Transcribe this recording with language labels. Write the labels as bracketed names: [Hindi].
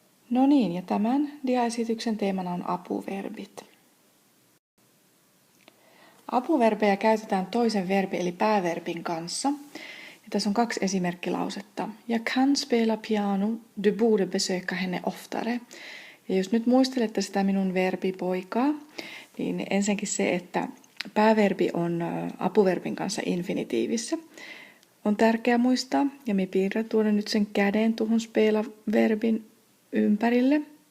[Finnish] No niin, ja tämän diaesityksen teemana on apuverbit. Apuverbejä käytetään toisen verbi eli pääverbin kanssa. Ja tässä on 2 esimerkkilausetta. [Swedish] Jag kan spela piano, du borde besöka henne oftare. [Finnish] Ja jos nyt muistelette sitä minun verbipoikaa, niin ensinnäkin se, että pääverbi on apuverbin kanssa infinitiivissä. On tärkeää muistaa, ja minä piirrän tuoda nyt sen käden tuohon spela-verbin ympärille.